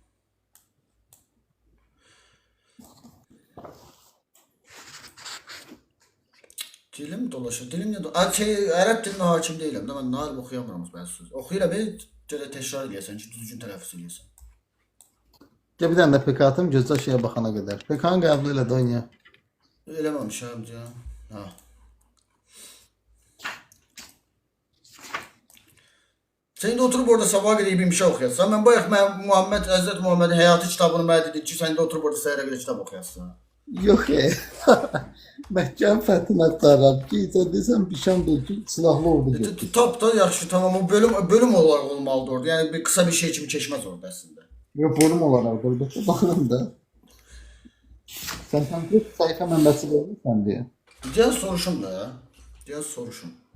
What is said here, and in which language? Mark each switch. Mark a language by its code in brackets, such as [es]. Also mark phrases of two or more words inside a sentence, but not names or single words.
[az] Dilim dolaşır. Dilim nə dolaşır? Ərəb dilinə hakim deyiləm də, mən narib oxuyamıram bəzi söz. Oxuyuram, gələ təkrar eləyəsən ki, düzgün tələffüz eləyəsən. Bir dənə də PK atım, gözlə şeyə baxana qədər. PK-nı qəbul elə də oynaya. Eləməmişəm deyəm. Ha. [tr] Sen de oturup orada sabaha kadar bir şey okuyorsan. [az] Ben bayaq Hazreti Muhammed'in həyatı kitabını mənə dedik ki, [tr] sen de oturup orada [az] səhərə qədər kitab oxuyasın. Yox Məkkənin fəthini axtarıram ki, sən desən Bişam deyil ki, silahlı ordu getdi. Tap da yaxşı, [tr] tamam, o bölüm olarak olmalıdır orada. Yani bir kısa bir şey [az] kimi keçməz orada əslində. Yox, bölüm olaraq orada. Baxıram da. Sən konkret sayfa mənbəsi verirsən deyə. Deyən soruşum da. Deyən soruşum.